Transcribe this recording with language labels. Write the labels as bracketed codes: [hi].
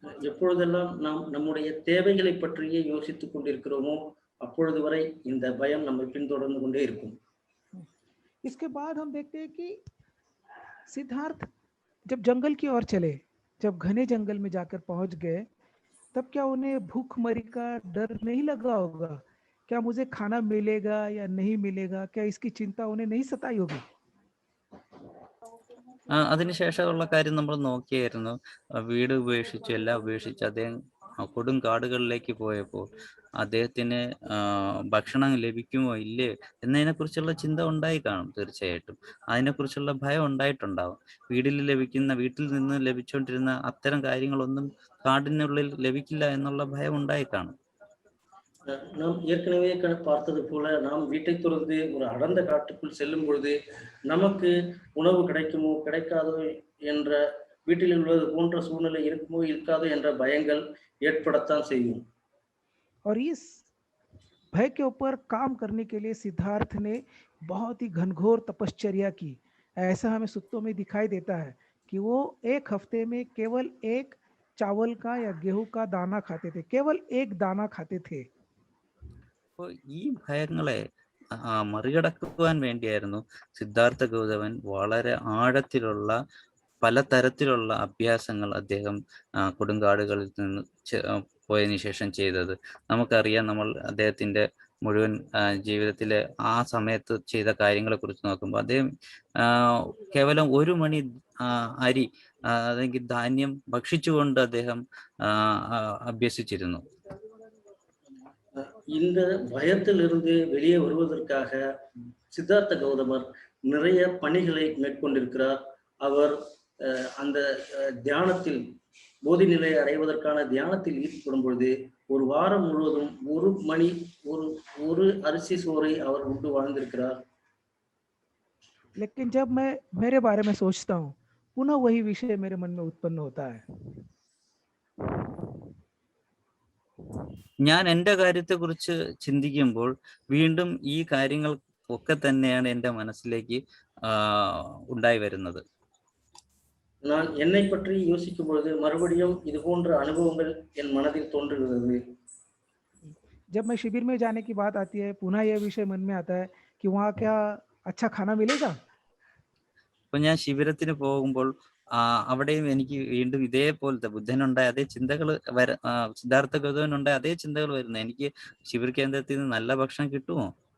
[ta] எப்பொழுதெல்லாம் நாம் நம்முடைய தேவைகளை பற்றியே யோசித்துக் கொண்டிருக்கிறோமோ அப்பொழுது வரை இந்த பயம் நம்மை பின்தொடர்ந்து கொண்டே இருக்கும். [hi] इसके बाद हम देखते हैं कि सिद्धार्थ जब जंगल की ओर चले, जब घने जंगल में जाकर पहुंच गए, तब क्या उन्हें भूखमरी का डर नहीं लगा होगा? क्या मुझे खाना मिलेगा या नहीं मिलेगा, क्या इसकी चिंता उन्हें नहीं सताई होगी? [ml] അതിനുശേഷമുള്ള കാര്യം നമ്മൾ നോക്കിയായിരുന്നു. വീട് ഉപേക്ഷിച്ച് എല്ലാം ഉപേക്ഷിച്ച് അദ്ദേഹം കൊടും കാടുകളിലേക്ക് പോയപ്പോൾ അദ്ദേഹത്തിന് ഭക്ഷണം ലഭിക്കുമോ ഇല്ലേ എന്നതിനെ കുറിച്ചുള്ള ചിന്ത ഉണ്ടായി കാണും. തീർച്ചയായിട്ടും അതിനെക്കുറിച്ചുള്ള ഭയം ഉണ്ടായിട്ടുണ്ടാവും. വീട്ടിൽ നിന്ന് ലഭിച്ചുകൊണ്ടിരുന്ന അത്തരം കാര്യങ്ങളൊന്നും കാടിനുള്ളിൽ ലഭിക്കില്ല എന്നുള്ള ഭയം ഉണ്ടായി കാണും. [ta] நாம் ஏற்கனவே பார்த்தது போல, நாம் வீட்டை துறந்து ஒரு அடர்ந்த காட்டுக்குள் செல்லும் பொழுது நமக்கு உணவு கிடைக்குமோ கிடைக்காதோ என்ற, வீட்டில் உள்ளது போன்ற சூழ்நிலை இருக்குமோ இருக்காதோ என்ற பயங்கள் ஏற்படத்தான் செய்யும். [hi] और इस भय के ऊपर काम करने के लिए सिद्धार्थ ने बहुत ही घनघोर तपश्चर्या की. ऐसा हमें सूत्रों में दिखाई देता है कि वो एक हफ्ते में केवल एक चावल का या गेहूं का दाना खाते थे, केवल एक दाना खाते थे. [ml] അപ്പോൾ ഈ ഭയങ്ങളെ മറികടക്കുവാൻ വേണ്ടിയായിരുന്നു സിദ്ധാർത്ഥ ഗൗതമൻ വളരെ ആഴത്തിലുള്ള പലതരത്തിലുള്ള അഭ്യാസങ്ങൾ അദ്ദേഹം കൊടുങ്കാടുകളിൽ നിന്ന് പോയതിനു ശേഷം ചെയ്തത്. നമുക്കറിയാം, നമ്മൾ അദ്ദേഹത്തിന്റെ മുഴുവൻ ജീവിതത്തിലെ ആ സമയത്ത് ചെയ്ത കാര്യങ്ങളെ കുറിച്ച് നോക്കുമ്പോൾ അദ്ദേഹം കേവലം 1 മണി അരി അല്ലെങ്കിൽ ധാന്യം ഭക്ഷിച്ചുകൊണ്ട് അദ്ദേഹം അഭ്യസിച്ചിരുന്നു. [ta] இந்த பயத்திலிருந்து வெளியே வருவதற்காக சித்தார்த்த கௌதமர் நிறைய பணிகளை மேற்கொண்டிருக்கிறார். அவர் அந்த தியானத்தில், போதி நிலையை அடைவதற்கான தியானத்தில் ஈடுபடும் பொழுது ஒரு வாரம் முழுவதும் 1 மணி ஒரு அரிசி சோறை அவர் உண்டு வாழ்ந்திருக்கிறார். [hi] लेकिन जब मैं मेरे बारे में सोचता हूँ, पुनः वही विषय मेरे मन में उत्पन्न होता है. [ml] ഞാൻ എൻ്റെ കാര്യത്തെക്കുറിച്ച് ചിന്തിക്കുമ്പോൾ വീണ്ടും ഈ കാര്യങ്ങൾ ഒക്കെ തന്നെയാണ് എൻ്റെ മനസ്സിലേക്ക് ഉണ്ടായി വരുന്നത്. [ta] நான் என்னை பற்றி யோசிக்கும் பொழுது மறுபடியும் இது போன்ற அனுபவங்கள் என் மனதில் தோன்றுகிறது. [hi] जब मैं शिविर में जाने की बात आती है, पुनः यह विषय मन में आता है कि वहाँ क्या अच्छा खाना मिलेगा. [ml] അപ്പൊ ഞാൻ ശിബിരത്തിന് പോകുമ്പോൾ അവിടെയും എനിക്ക് വീണ്ടും ഇതേപോലത്തെ ബുദ്ധനുണ്ടായ അതേ ചിന്തകൾ സിദ്ധാർത്ഥ ഗൗതമനുണ്ടായ അതേ ചിന്തകൾ വരുന്നു. എനിക്ക് ശിബിർ കേന്ദ്രത്തിൽ നിന്ന് നല്ല ഭക്ഷണം കിട്ടുമോ?